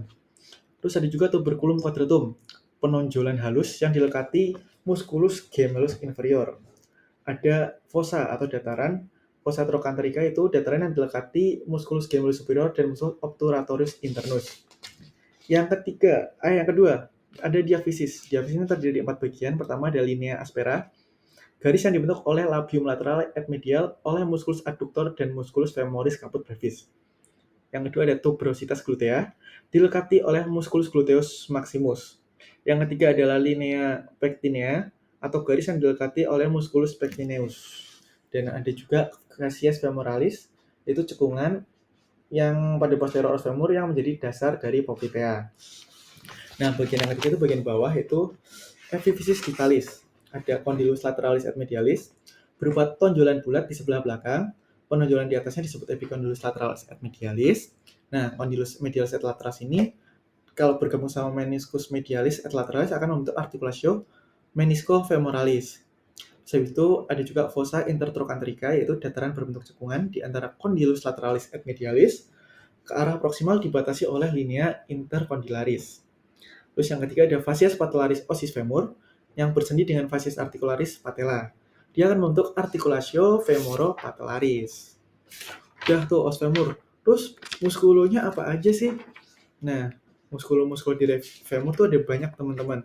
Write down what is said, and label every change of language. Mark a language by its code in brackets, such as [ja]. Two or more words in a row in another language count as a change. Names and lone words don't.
[id] Terus ada juga tuberculum quadratum, penonjolan halus yang dilekati musculus gemellus inferior. Ada fossa atau dataran, fossa trochanterica itu dataran yang dilekati musculus gemellus superior dan musculus obturatorius internus. Yang kedua, ada diaphysis. Diaphysis ini terdiri dari 4 bagian. Pertama ada linea aspera, garis yang dibentuk oleh labium lateral et medial oleh musculus adductor dan musculus femoris caput brevis. Yang kedua ada tuberositas glutea, dilekati oleh musculus gluteus maximus. Yang ketiga adalah linea pectinea, atau garis yang dilekati oleh musculus pectineus. Dan ada juga fascies femoralis, yaitu cekungan yang pada posterior os femur yang menjadi dasar dari poplitea. Nah, bagian yang ketiga itu bagian bawah, itu epifisis ditalis. Ada condylus lateralis et medialis, berupa tonjolan bulat di sebelah belakang. Penonjolan di atasnya disebut epicondylus lateralis et medialis. Nah, condylus medialis et lateralis ini kalau bergabung sama meniscus medialis et lateralis akan membentuk articulatio menisco-femoralis. Setelah itu ada juga fossa intertrochanterica, yaitu dataran berbentuk cekungan di antara condylus lateralis et medialis ke arah proksimal dibatasi oleh linea intercondylaris. Terus yang ketiga ada fascia patellaris ossis femur yang bersendi dengan fascia articularis patella. Dia akan membentuk articulatio femoropatellaris. Udah tuh os femur. Terus muskulunya apa aja sih? Nah, muskul di femur tuh ada banyak, teman-teman.